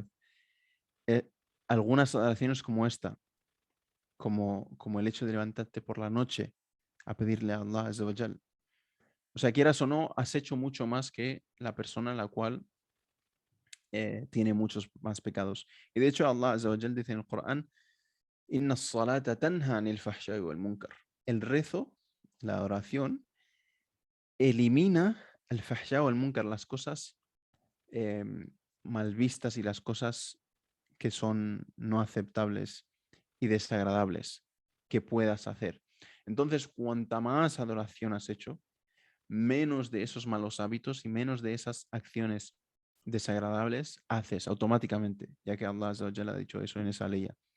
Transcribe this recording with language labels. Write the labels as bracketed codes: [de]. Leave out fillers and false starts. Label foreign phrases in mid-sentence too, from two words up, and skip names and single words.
[es] Eh, Algunas oraciones como esta, como el hecho de levantarte por la noche a pedirle a [ar] الله عز وجل. [es] O sea, quieras o no, has hecho mucho más que la persona la cual tiene muchos más pecados. Y de hecho, [ar] الله عز وجل [es] dice en el Corán: [ar] إن الصلاة تنهى عن الفحشاء والمنكر. [es] El rezo, la oración, elimina el fahsha o el munkar, las cosas mal vistas y las cosas que son no aceptables y desagradables que puedas hacer. Entonces, cuanta más adoración has hecho, menos de esos malos hábitos y menos de esas acciones desagradables haces automáticamente, ya que [ar] الله عز وجل [es] ha dicho eso en esa ley.